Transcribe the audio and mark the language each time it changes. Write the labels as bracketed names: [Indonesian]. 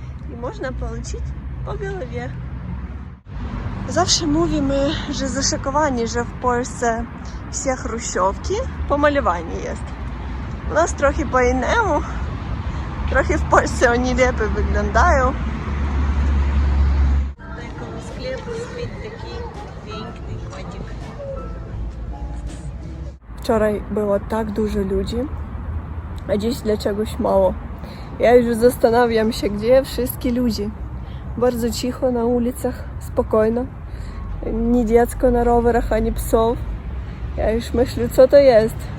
[Russian] И можно получить по голове. [Polish] Zawsze mówimy, że zaszokowani, że w Polsce [Ukrainian] все хрущевки помалювані [Polish] jest. [Ukrainian] У нас трохи по-іному. Трохи в Польщі вони лепі виглядають. На якому склепу спить такий [Polish] piękny [Ukrainian] котик. [Polish] Wczoraj było tak dużo ludzi, a dziś dla czegoś mało. Ja już zastanawiam się, gdzie wszystkie ludzie. Bardzo cicho na ulicach, spokojno. Nie dziecko na rowerach, ani psów. Ja już myślę, co to jest.